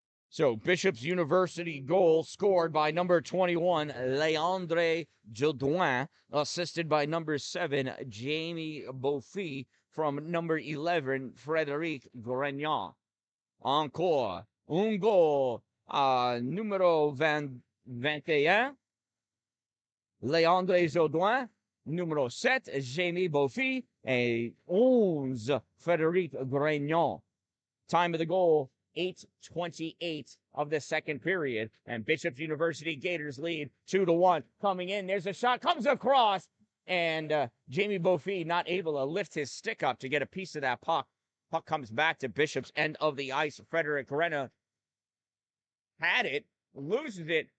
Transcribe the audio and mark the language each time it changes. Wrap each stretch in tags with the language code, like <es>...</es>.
<en>So Bishop's University goal scored by number 21, Leandre Jodouin, assisted by number 7, Jamie Beaufy, from number 11, Frédéric Grignon.</en> <fr>Encore, un goal numéro 21, Leandre Jodouin, numéro 7, Jamie Beaufy, et 11, Frédéric Grignon.</fr> <en>Time of the goal, 8:28 of the second period, and Bishop's University Gators lead 2-1. Coming in, there's a shot, comes across, and Jamie Beaufy not able to lift his stick up to get a piece of that puck. Puck comes back to Bishop's end of the ice. Frederick Renna had it, loses it.</en>